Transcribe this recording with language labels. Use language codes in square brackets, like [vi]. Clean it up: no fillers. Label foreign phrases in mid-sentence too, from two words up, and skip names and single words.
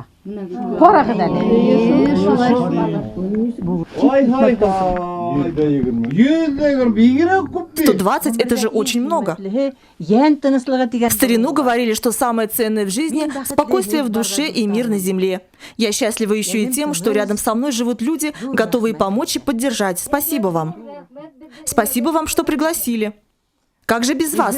[ba] Ҡарағыҙ әле. [ru] 120 – это же очень много. [ba] Йән тыныслығы тигән. [ru] В старину говорили, что самое ценное в жизни – спокойствие в душе и мир на земле. Я счастлива еще и тем, что рядом со мной живут люди, готовые помочь и поддержать. Спасибо вам. Спасибо вам, что пригласили. Как же без вас?